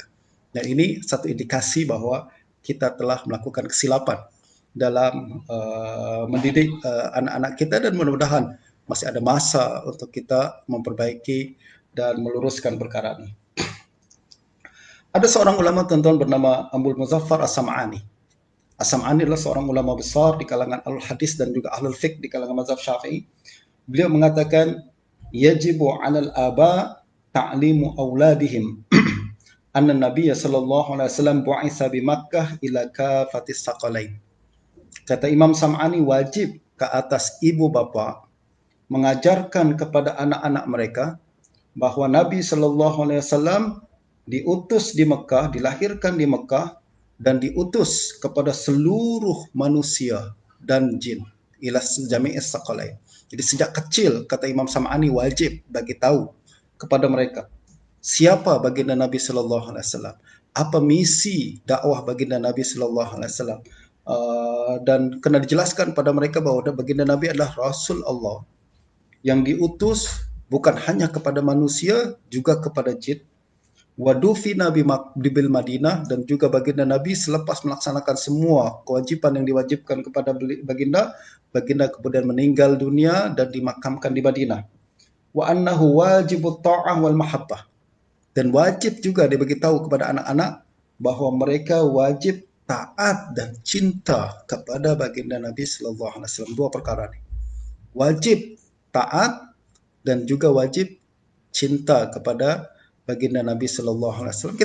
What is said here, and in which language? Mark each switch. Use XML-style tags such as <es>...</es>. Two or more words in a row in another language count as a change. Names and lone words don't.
<ms>Dan ini satu indikasi bahwa kita telah melakukan kesilapan dalam mendidik anak-anak kita, dan mudah-mudahan masih ada masa untuk kita memperbaiki dan meluruskan perkara ini. Ada seorang ulama tuan-tuan bernama Abul Muzaffar As-Sam'ani. As-Sam'ani adalah seorang ulama besar di kalangan al-hadis dan juga</ms> <ar>أهل الفقه</ar> <ms>di kalangan mazhab Syafi'i. Beliau mengatakan,</ms> <ar>يجب على الآباء تعليم أولادهم أن النبي صلى الله عليه وسلم بعث بمكة إلى كافة الثقلين.</ar> <ms>Kata Imam Sam'ani, wajib ke atas ibu bapa mengajarkan kepada anak-anak mereka bahawa Nabi</ms> <ar>صلى الله عليه وسلم</ar> <ms>diutus di Mekah, dilahirkan di Mekah dan diutus kepada seluruh manusia dan jin,</ms> <ar>إلى جميع الثقلين.</ar> <ms>Jadi sejak kecil, kata Imam Sam'ani, wajib bagi tahu kepada mereka siapa baginda Nabi</ms> <ar>صلى الله عليه وسلم,</ar> <ms>apa misi dakwah baginda Nabi</ms> <ar>صلى الله عليه وسلم,</ar> <ms>dan kena dijelaskan pada mereka bahawa baginda Nabi adalah Rasul Allah yang diutus bukan hanya kepada manusia, juga kepada jin.</ms> <ar>ودفن بالمدينة,</ar> <ms>dan juga baginda Nabi selepas melaksanakan semua kewajipan yang diwajibkan kepada baginda kemudian meninggal dunia dan dimakamkan di Madinah.</ms> <ar>وأنه واجب الطاعة والمحبة,</ar> <ms>dan wajib juga diberitahu kepada anak-anak bahawa mereka wajib taat dan cinta kepada baginda Nabi</ms> <ar>صلى الله عليه وسلم.</ar> <ms>Dua perkara ini. Wajib taat dan juga wajib cinta kepada baginda Nabi</ms> <ar>صلى الله عليه وسلم.</ar>